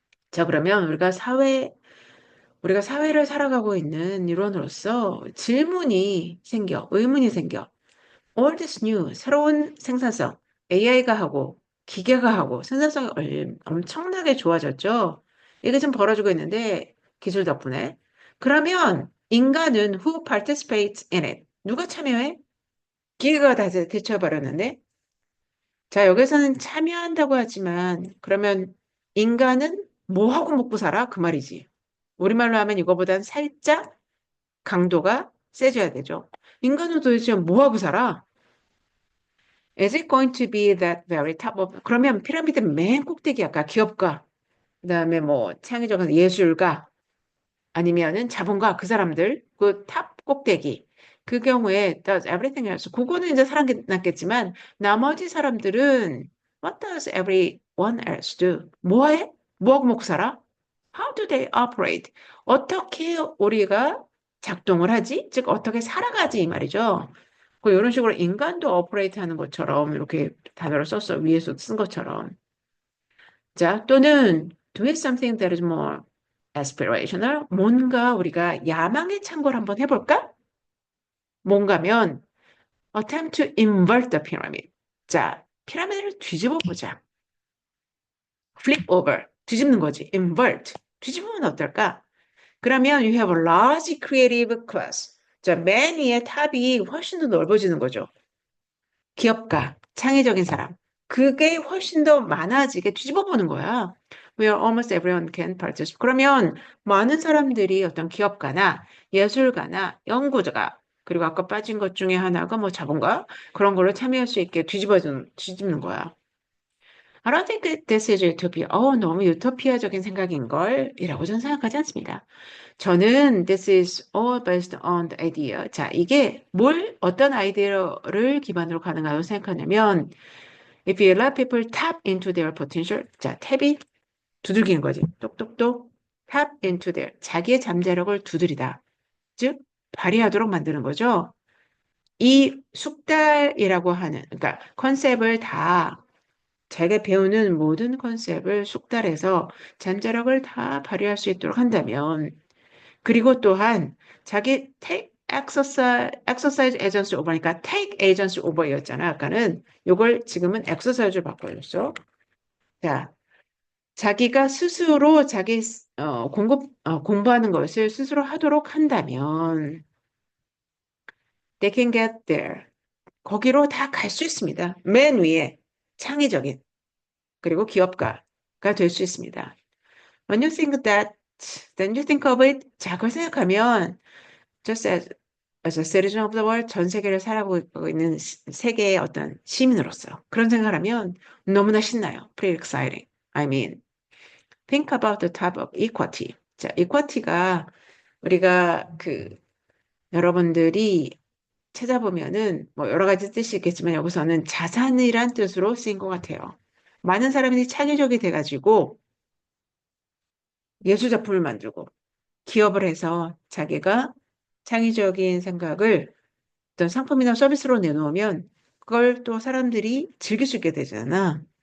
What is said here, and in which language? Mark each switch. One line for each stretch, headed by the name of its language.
Korean: 자, 그러면 우리가 사회를 살아가고 있는 일원으로서 의문이 생겨.
English: All this new,
Korean: 새로운 생산성, AI가 하고, 기계가 하고, 생산성이 엄청나게 좋아졌죠. 이게 지금 벌어지고 있는데, 기술 덕분에. 그러면, 인간은
English: who participates in it?
Korean: 누가 참여해? 기계가 다 대처해버렸는데? 자, 여기서는 참여한다고 하지만, 그러면, 인간은 뭐 하고 먹고 살아? 그 말이지. 우리말로 하면 이거보단 살짝 강도가 세져야 되죠. 인간은 도대체 뭐하고 살아?
English: Is it going to be that very top of,
Korean: 그러면 피라미드 맨 꼭대기 아까 기업가, 그다음에 뭐 창의적 예술가, 아니면은 자본가 그 사람들 그 탑 꼭대기 그 경우에
English: does everything else
Korean: 그거는 이제 살아났겠지만 나머지 사람들은
English: what does everyone else do?
Korean: 뭐해? 뭐하고 먹고 살아?
English: How do they operate?
Korean: 어떻게 우리가 작동을 하지? 즉 어떻게 살아가지 이 말이죠. 그 이런 식으로 인간도 operate 하는 것처럼 이렇게 단어를 썼어 위에서 쓴 것처럼 자, 또는
English: do it something that is more aspirational.
Korean: 뭔가 우리가 야망에 찬 걸 한번 해볼까? 뭔가면
English: attempt to invert the pyramid.
Korean: 자, 피라미드를 뒤집어 보자.
English: flip over.
Korean: 뒤집는 거지. invert. 뒤집으면 어떨까? 그러면
English: you have a large creative class.
Korean: 자, 맨 위에 탑이 훨씬 더 넓어지는 거죠. 기업가, 창의적인 사람. 그게 훨씬 더 많아지게 뒤집어 보는 거야.
English: Where almost everyone can participate.
Korean: 그러면 많은 사람들이 어떤 기업가나 예술가나 연구자가 그리고 아까 빠진 것 중에 하나가 뭐 자본가 그런 걸로 참여할 수 있게 뒤집는 거야.
English: I don't think that this is utopia.
Korean: 너무 유토피아적인 생각인 걸 이라고 저는 생각하지 않습니다. 저는
English: this is all based on the idea.
Korean: 자, 이게 어떤 아이디어를 기반으로 가능하다고 생각하냐면
English: if you let people tap into their potential.
Korean: 자, 탭이 두들기는 거지. 똑똑똑
English: tap into their
Korean: 자기의 잠재력을 두드리다. 즉 발휘하도록 만드는 거죠. 이 숙달이라고 하는 그러니까 컨셉을 다 자기가 배우는 모든 컨셉을 숙달해서 잠재력을 다 발휘할 수 있도록 한다면 그리고 또한 자기
English: take exercise agency over니까 take agency over였잖아.
Korean: 아까는 요걸 지금은 exercise로 바꿔줬어. 자, 자기가 스스로 공부하는 것을 스스로 하도록 한다면
English: they can get there.
Korean: 거기로 다 갈 수 있습니다. 맨 위에 창의적인 그리고 기업가가 될 수 있습니다.
English: When you think that, then you think of it.
Korean: 자, 그걸 생각하면
English: just as a citizen of the world,
Korean: 전 세계를 살아가고 있는 세계의 어떤 시민으로서 그런 생각을 하면 너무나 신나요.
English: Pretty exciting. I mean, think about the type of equity.
Korean: 자, equity가 우리가 여러분들이 찾아보면은 뭐 여러 가지 뜻이 있겠지만 여기서는 자산이란 뜻으로 쓰인 것 같아요. 많은 사람들이 창의적이 돼가지고 예술 작품을 만들고 기업을 해서 자기가 창의적인 생각을 어떤 상품이나 서비스로 내놓으면 그걸 또 사람들이 즐길 수 있게 되잖아.